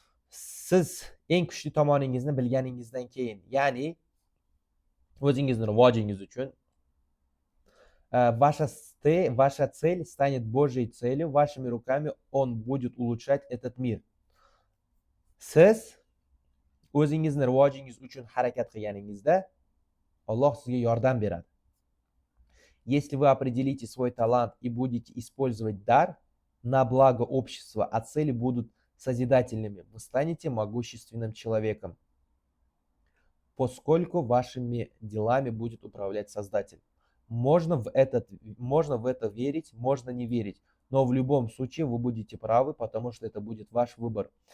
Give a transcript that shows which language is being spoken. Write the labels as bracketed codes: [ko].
[uz] Siz eng kuchli tomoningizni bilganingizdan keyin, ya'ni o'zingizni rivojingiz uchun [ru] ваша цель станет Божьей целью, вашими руками он будет улучшать этот мир. [uz] Siz o'zingizni rivojingiz uchun harakat qilganingizda Alloh sizga yordam beradi. [ru] Если вы определите свой талант и будете использовать дар на благо общества, а цели будут созидательными, вы станете могущественным человеком, поскольку вашими делами будет управлять Создатель. Можно в это верить, можно не верить, но в любом случае вы будете правы, потому что это будет ваш выбор.